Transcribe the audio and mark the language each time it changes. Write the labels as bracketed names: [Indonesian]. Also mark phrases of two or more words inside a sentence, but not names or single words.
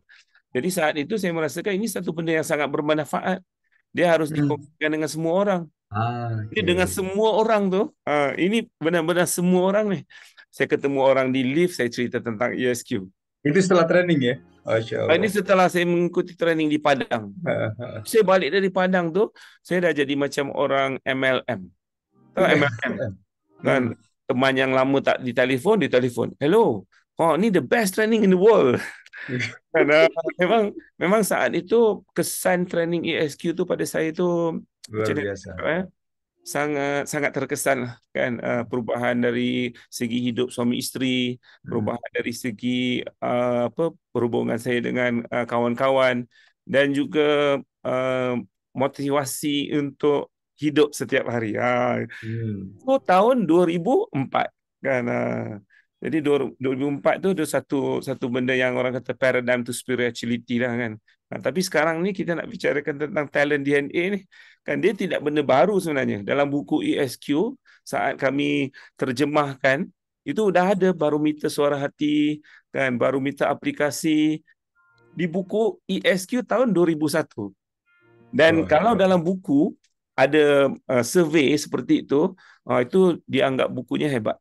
[Malay] Jadi saat itu saya merasakan ini satu benda yang sangat bermanfaat. Dia harus dikongsikan dengan semua orang. Jadi dengan semua orang tu, ini benar-benar semua orang ni. Saya ketemu orang di lift, saya cerita tentang ESQ. Itu setelah training ya? Ini setelah saya mengikuti training di Padang. Saya balik dari Padang tu, saya dah jadi macam orang MLM. Tahu MLM? Kan, teman yang lama tak ditelefon, hello, ni [English] the best training in the world. [Malay] Karena memang saat itu kesan training ESQ tu pada saya tu luar biasa. Sangat terkesan lah, kan, perubahan dari segi hidup suami isteri, perubahan dari segi perhubungan saya dengan kawan-kawan, dan juga motivasi untuk hidup setiap hari. Tahun 2004, kan. Jadi 2004 tu ada satu benda yang orang kata [English] paradigm to spirituality [Malay] lah, kan. Tapi sekarang ni kita nak bicarakan tentang [English] talent DNA [Malay] ni, kan, dia tidak benda baru sebenarnya. Dalam buku ESQ, saat kami terjemahkan, itu dah ada barometer suara hati, kan, barometer aplikasi di buku ESQ tahun 2001. Dan kalau dalam buku ada survey seperti itu dianggap bukunya hebat.